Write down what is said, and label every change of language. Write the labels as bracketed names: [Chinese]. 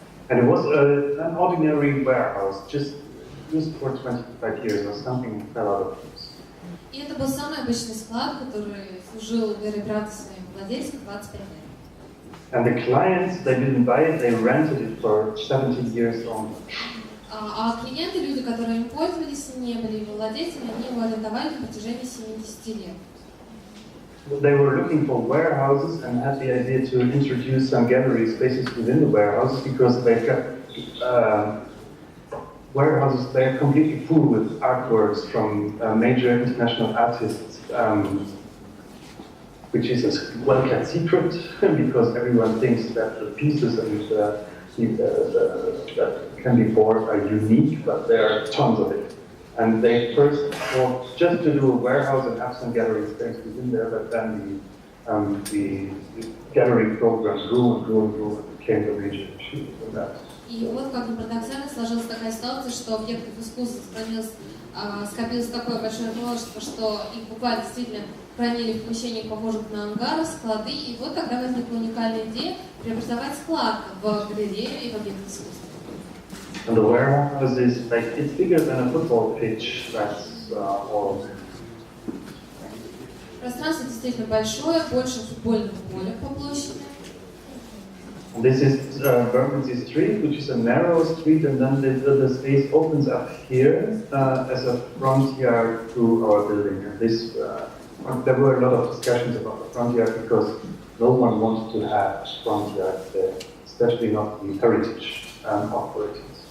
[English] And it was an ordinary warehouse, just used for 25 years or something fell out of use. [Russian] И это был самый обычный склад, который служил верой правды своим владельцам 25 лет. [English] And the clients, they didn't buy it, they rented it for 70 years only. [Russian] А клиенты, люди, которые им пользовались, не были его владельцами, они его арендовали на протяжении 70 лет. [English] They were looking for warehouses and had the idea to introduce some gallery spaces within the warehouses because they've got warehouses, they're completely full with artworks from major international artists, which is a well-kept secret because everyone thinks that the pieces and that can be bought are unique, but there are tons of it. And they first thought just to do a warehouse and have some gallery space within there, but then the gallery program grew and grew and grew and became the major issue for that. [Russian] И вот как ни парадоксально сложилась такая ситуация, что объектов искусства скопилось такое большое множество, что их буквально действительно хранили в помещениях, похожих на ангары, склады, и вот тогда возникла уникальная идея преобразовать склад в галерею и в объект искусства. [English] And the warehouse is like, it's bigger than a football pitch, that's all. [Russian] Пространство действительно большое, больше футбольного поля по площади. [English] This is Bermondsey Street, which is a narrow street, and then the space opens up here as a front yard to our building. And this, there were a lot of discussions about the front yard because no one wanted to have front yard there, especially not the heritage operators.